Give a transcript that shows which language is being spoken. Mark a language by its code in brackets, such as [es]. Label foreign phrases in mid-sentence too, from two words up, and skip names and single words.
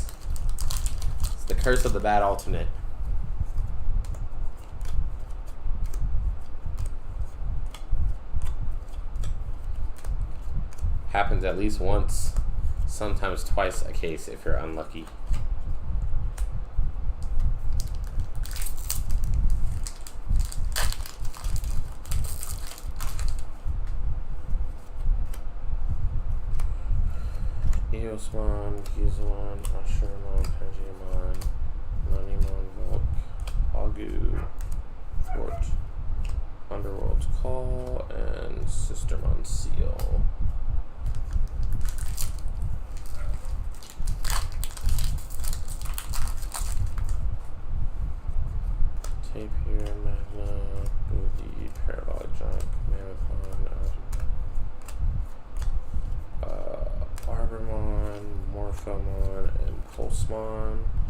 [en] It's the curse of the bad alternate. Happens at least once. sometimes twice a case if you're unlucky. Eosmon, Gizmon, Ashurmon, Pangimon, Nunimon, Volk, Agu, Fort, Underworld's Call, and Sistermon Seal. Tapir, Magna, Booty, Parabolic Junk, Mammothon, Arbormon, Morphomon, and Pulsemon.